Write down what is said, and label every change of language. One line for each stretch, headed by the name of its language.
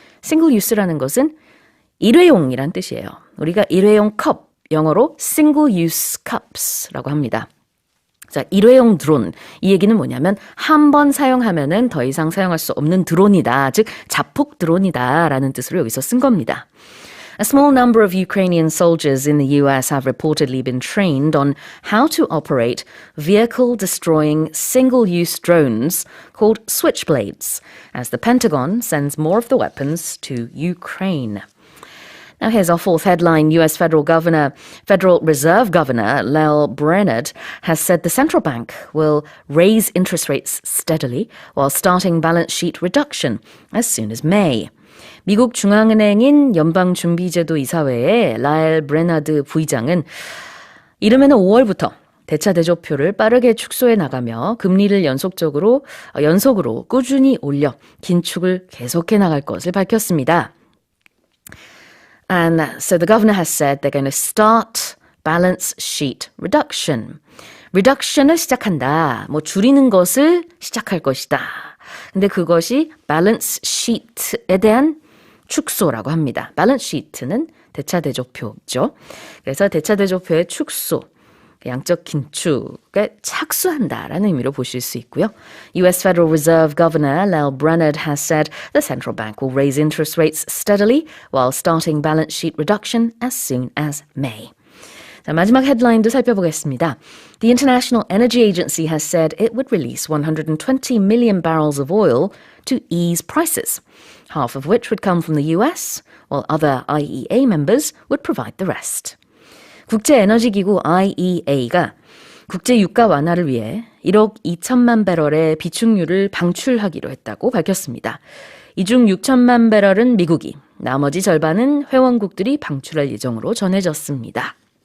Korean: single use라는 것은 일회용이란 뜻이에요. 우리가 일회용 컵, 영어로
English: single use cups
Korean: 라고 합니다. 자, 일회용 드론. 이 얘기는 뭐냐면 한 번 사용하면은 더 이상 사용할 수 없는 드론이다. 즉 자폭 드론이다라는 뜻으로 여기서 쓴 겁니다.
English: A small number of Ukrainian soldiers in the US have reportedly been trained on how to operate vehicle-destroying single-use drones called switchblades, as the Pentagon sends more of the weapons to Ukraine. Now here's our fourth headline. U.S. Federal Reserve Governor Lael Brainerd has said the central bank will raise interest rates steadily while starting balance sheet reduction as soon as May.
Korean: 미국 중앙은행인 연방준비제도 이사회의 라엘 브레너드 부의장은 이르면은 5월부터 대차대조표를 빠르게 축소해 나가며 금리를 연속으로 꾸준히 올려 긴축을 계속해 나갈 것을 밝혔습니다.
English: And so the governor has said they're going to start balance sheet reduction.
Korean: reduction을 시작한다. 줄이는 것을 시작할 것이다. 근데 그것이 balance sheet에 대한 축소라고 합니다. balance sheet는 대차대조표죠. 그래서 대차대조표의 축소, 양적 긴축에 착수한다라는 의미로 보실 수 있고요.
English: U.S. Federal Reserve Governor Lael Brainerd has said the central bank will raise interest rates steadily while starting balance sheet reduction as soon as May.
Korean: 자, 마지막 헤드라인도 살펴보겠습니다.
English: The International Energy Agency has said it would release 120 million barrels of oil to ease prices, half of which would come from the US, while other IEA members would provide the rest.
Korean: 국제에너지기구 IEA가 국제 유가 완화를 위해 1억 2천만 배럴의 비축유를 방출하기로 했다고 밝혔습니다. 이 중 6천만 배럴은 미국이, 나머지 절반은 회원국들이 방출할 예정으로 전해졌습니다.